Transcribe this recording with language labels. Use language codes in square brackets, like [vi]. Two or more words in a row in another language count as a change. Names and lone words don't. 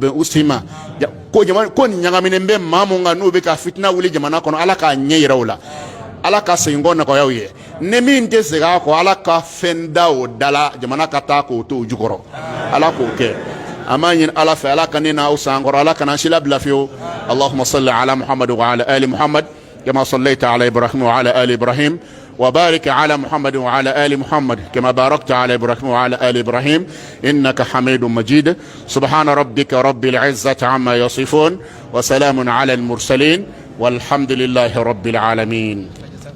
[bm] bɛn u si ma ko jamana ko nin ɲagaminen bɛ maa mun kan n'u bɛ ka fitina wuli jamana kɔnɔ ala k'a ɲɛ yira u la ala ka segin kɔ nɔgɔya u ye ni min tɛ segin a kɔ ala ka fɛn da o da la jamana ka taa k'o to o jukɔrɔ ala k'o kɛ an b'a ɲini ala fɛ ala ka ne n'aw san kɔrɔ ala kana si labila fiyewu [ar] اللهم صل على محمد وعلى آل محمد كما صليت على إبراهيم وعلى آل إبراهيم وبارك على محمد وعلى آل محمد كما باركت على إبراهيم وعلى آل إبراهيم إنك حميد مجيد سبحان ربك رب العزة عما يصفون وسلام على المرسلين والحمد لله رب العالمين